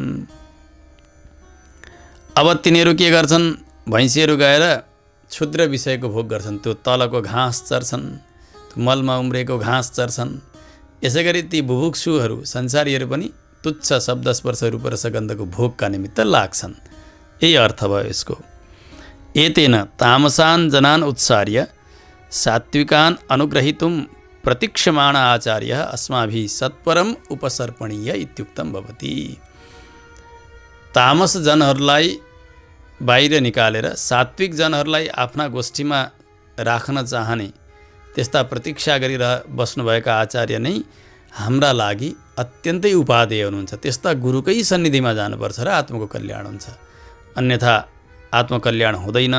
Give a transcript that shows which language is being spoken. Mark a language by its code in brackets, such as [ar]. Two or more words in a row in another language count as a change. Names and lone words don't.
[ne] अब तिनीहरू के गर्छन्, भैँसीहरू गएर क्षुद्र विषयको भोग गर्छन्, त्यो तलको घाँस चर्छन्, त्यो मलमा उम्रेको घाँस चर्छन्। यसै गरी ती बुभुक्षुहरू संसारीहरू पनि तुच्छ शब्द स्पर्श रूप रस गन्धको भोगका निमित्त लाग्छन्। यही अर्थ भयो यसको। [sa] एतेन तामसान् जनान् उत्सार्य सात्विकान् अनुग्रहीतुं प्रतीक्षमाण आचार्य अस्माभिः सत्परम उपसर्पणीय इत्युक्तम भवति। [ne] तामस जनहरूलाई बाहिर निकालेर सात्विक जनहरूलाई आफ्ना गोष्ठीमा राख्न चाहने त्यस्ता प्रतीक्षा बस्नुभएका आचार्य नै हाम्रा लागि अत्यन्तै उपादेय हुनुहुन्छ। त्यस्ता गुरुकै सन्निधिमा जानुपर्छ र आत्मको कल्याण हुन्छ, अन्यथा आत्मकल्याण हुँदैन।